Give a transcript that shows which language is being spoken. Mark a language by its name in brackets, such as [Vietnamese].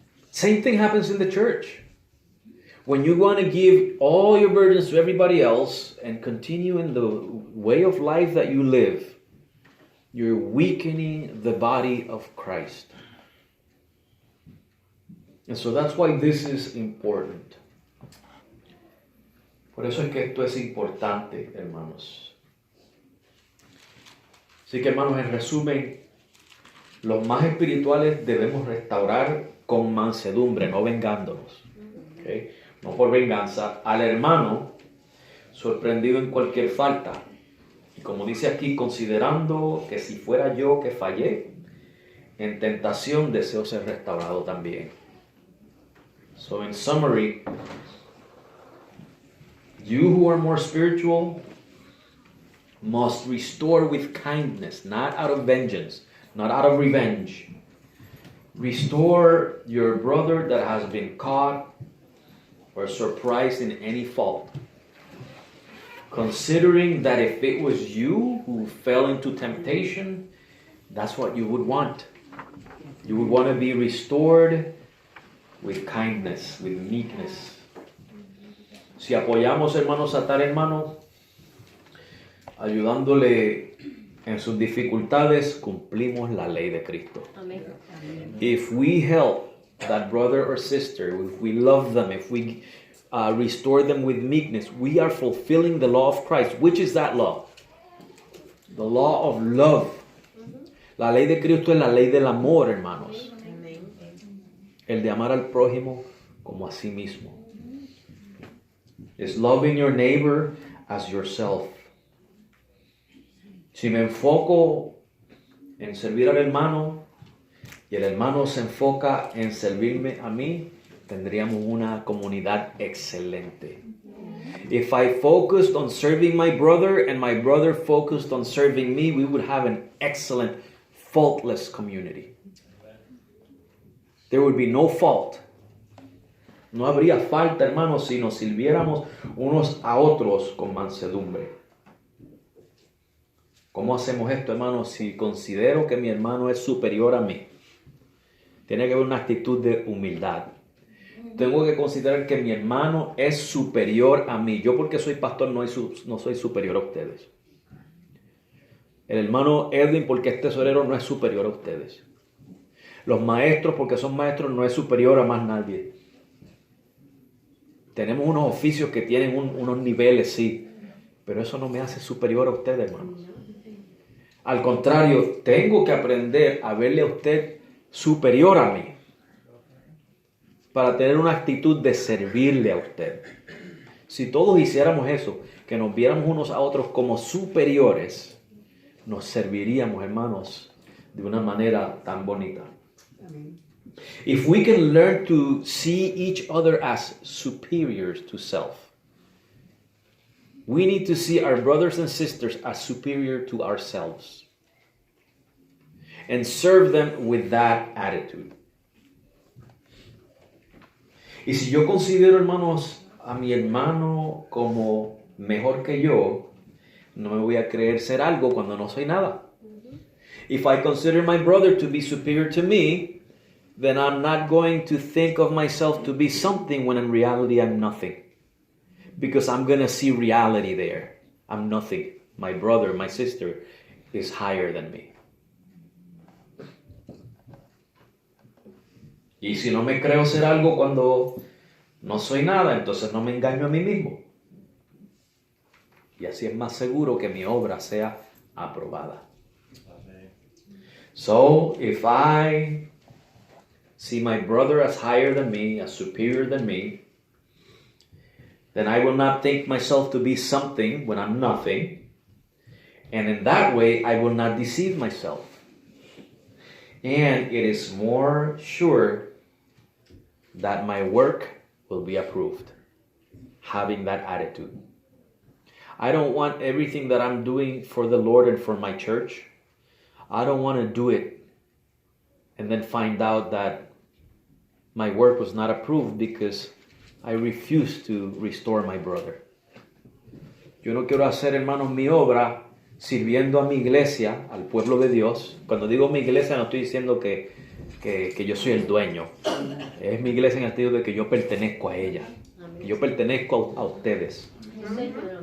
[English] Same thing happens in the church. When you want to give all your burdens to everybody else and continue in the way of life that you live, you're weakening the body of Christ. And so that's why this is important. [Spanish] Por eso es que esto es importante, hermanos. Así que, hermanos, en resumen, los más espirituales debemos restaurar con mansedumbre, no vengándonos. ¿Okay? No por venganza, al hermano sorprendido en cualquier falta. Y como dice aquí, considerando que si fuera yo que fallé, en tentación deseo ser restaurado también. [English] So in summary, you who are more spiritual must restore with kindness, not out of vengeance, not out of revenge. Restore your brother that has been caught or surprised in any fault. Considering that if it was you who fell into temptation, that's what you would want. You would want to be restored with kindness, with meekness. [Spanish] Si apoyamos, hermanos, a tal hermano, ayudándole en sus dificultades, cumplimos la ley de Cristo. Amén. [English] If we help that brother or sister, if we love them, if we restore them with meekness, we are fulfilling the law of Christ. Which is that law? The law of love. [Spanish] La ley de Cristo es la ley del amor, hermanos. El de amar al prójimo como a sí mismo. [English] It's loving your neighbor as yourself. [Spanish] Si me enfoco en servir al hermano y el hermano se enfoca en servirme a mí, tendríamos una comunidad excelente. [English] If I focused on serving my brother and my brother focused on serving me, we would have an excellent, faultless community. There would be no fault. [Spanish] No habría falta, hermanos, si nos sirviéramos unos a otros con mansedumbre. ¿Cómo hacemos esto, hermanos? Si considero que mi hermano es superior a mí, tiene que haber una actitud de humildad. Tengo que considerar que mi hermano es superior a mí. Yo, porque soy pastor, no soy superior a ustedes. El hermano Edwin, porque es tesorero, no es superior a ustedes. Los maestros, porque son maestros, no es superior a más nadie. Tenemos unos oficios que tienen unos niveles, sí, pero eso no me hace superior a ustedes, hermanos. Al contrario, tengo que aprender a verle a usted superior a mí para tener una actitud de servirle a usted. Si todos hiciéramos eso, que nos viéramos unos a otros como superiores, nos serviríamos, hermanos, de una manera tan bonita. [English] If we can learn to see each other as superiors to self, we need to see our brothers and sisters as superior to ourselves and serve them with that attitude. [Spanish] Y si yo considero, hermanos, a mi hermano como mejor que yo, no me voy a creer ser algo cuando no soy nada. [English] If I consider my brother to be superior to me, then I'm not going to think of myself to be something when in reality I'm nothing. Because I'm going to see reality there. I'm nothing. my brother, my sister, is higher than me. [Spanish] Y si no me creo ser algo cuando no soy nada, entonces no me engaño a mí mismo. Y así es más seguro que mi obra sea aprobada. [English] So, if I see my brother as higher than me, as superior than me, then I will not think myself to be something when I'm nothing. And in that way, I will not deceive myself. And it is more sure that my work will be approved, having that attitude. I don't want everything that I'm doing for the Lord and for my church. I don't want to do it and then find out that my work was not approved because I refuse to restore my brother. [Spanish] Yo no quiero hacer, hermanos, mi obra sirviendo a mi iglesia, al pueblo de Dios. Cuando digo mi iglesia no estoy diciendo que yo soy el dueño. Es mi iglesia en el sentido de que yo pertenezco a ella. Que yo pertenezco a ustedes. Señor, amén.